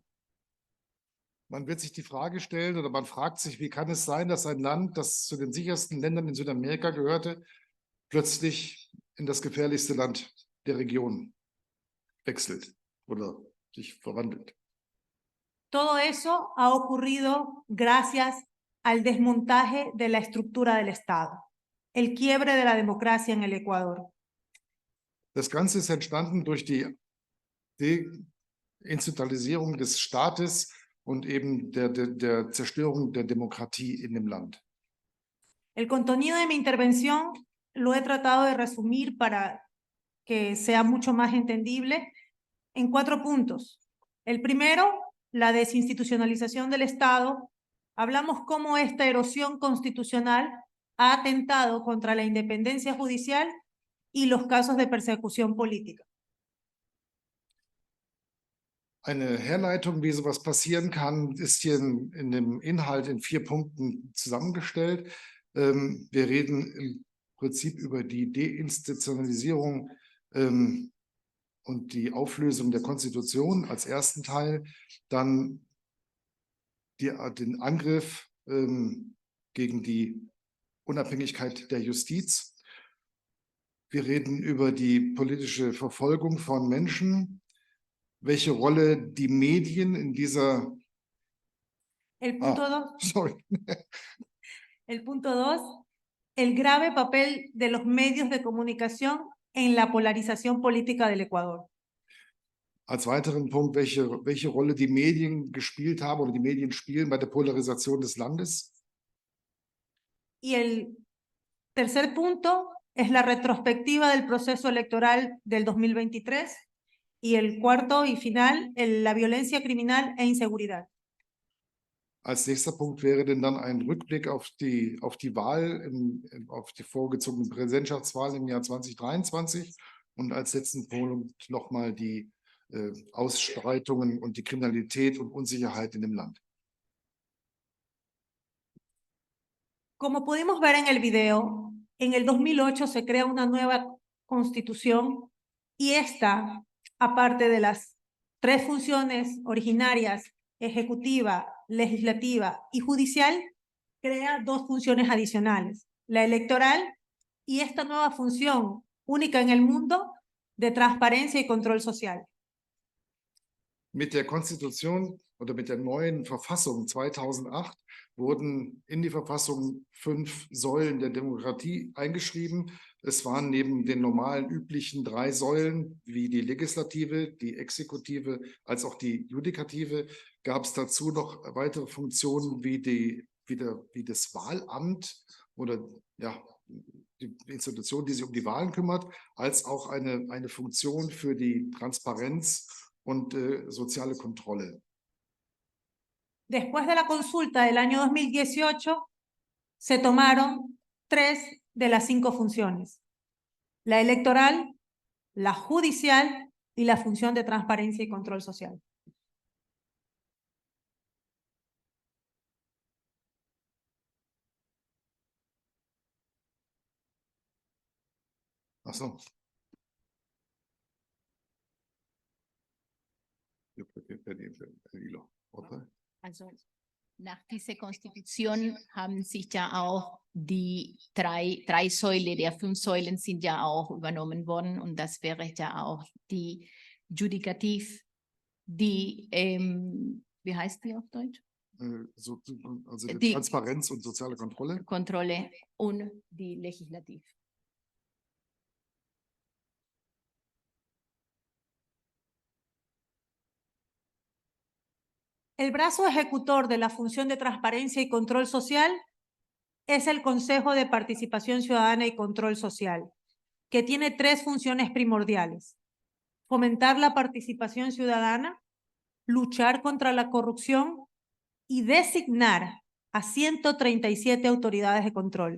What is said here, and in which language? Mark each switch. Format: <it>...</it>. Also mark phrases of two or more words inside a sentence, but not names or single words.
<de>Man wird sich die Frage stellen oder man fragt sich, wie kann es sein, dass ein Land, das zu den sichersten Ländern in Südamerika gehörte, plötzlich in das gefährlichste Land der Region wechselt oder sich verwandelt.</de> <es>Todo eso ha ocurrido gracias al desmontaje de la estructura del Estado, el quiebre de la democracia en el Ecuador.</es> <de>Das Ganze ist entstanden durch die Deinstitutionalisierung des Staates und eben der Zerstörung der Demokratie in dem Land.</de> <es>El contenido de mi intervención lo he tratado de resumir para que sea mucho más entendible en 4 puntos. El primero, la desinstitucionalización del Estado. Hablamos cómo esta erosión constitucional ha atentado contra la independencia judicial y los casos de persecución política.</es> <de>Eine Herleitung, wie sowas passieren kann, ist hier in dem Inhalt in 4 Punkten zusammengestellt. Wir reden im Prinzip über die Deinstitutionalisierung und die Auflösung der Konstitution als ersten Teil, dann den Angriff gegen die Unabhängigkeit der Justiz. Wir reden über die politische Verfolgung von Menschen, welche Rolle die Medien in dieser...</de> <es>El punto 2. Sorry. El punto 2, el grave papel de los medios de comunicación en la polarización política del Ecuador.</es> <de>Als weiteren Punkt, welche Rolle die Medien gespielt haben oder die Medien spielen bei der Polarisation des Landes.</de> <es>Y el tercer punto es la retrospectiva del proceso electoral del 2023. Y el cuarto y final, la violencia criminal e inseguridad.</es> <de>Als nächster Punkt wäre denn dann ein Rückblick auf die Wahl, auf die vorgezogene Präsidentschaftswahl im Jahr 2023 und als letzten Punkt nochmal die Ausschreitungen und die Kriminalität und Unsicherheit in dem Land.</de> <es>Como pudimos ver en el video, en el 2008 se crea una nueva Constitución, y esta, aparte de las 3 funciones originarias, ejecutiva, legislativa y judicial, crea 2 funciones adicionales, la electoral y esta nueva función única en el mundo de transparencia y control social.</es> <de>Mit der Konstitution oder mit der neuen Verfassung 2008 wurden in die Verfassung 5 Säulen der Demokratie eingeschrieben. Es waren neben den normalen üblichen 3 Säulen wie die Legislative, die Exekutive als auch die Judikative, gab es dazu noch weitere Funktionen wie das Wahlamt oder ja, die Institution, die sich um die Wahlen kümmert, als auch eine Funktion für die Transparenz und soziale Kontrolle.</de> <es>Después de la consulta del año 2018, se tomaron 3 de las 5 funciones: la electoral, la judicial y la función de transparencia y control social.</es> <de>Ach so. Also nach dieser Konstitution haben sich ja auch die drei Säulen der 5 Säulen sind ja auch übernommen worden, und das wäre ja auch die Judikativ, die, wie heißt die auf Deutsch? Also die Transparenz und soziale Kontrolle. Kontrolle und die Legislativ.</de> <es>El brazo ejecutor de la función de transparencia y control social es el Consejo de Participación Ciudadana y Control Social, que tiene 3 funciones primordiales: fomentar la participación ciudadana, luchar contra la corrupción y designar a 137 autoridades de control.</es>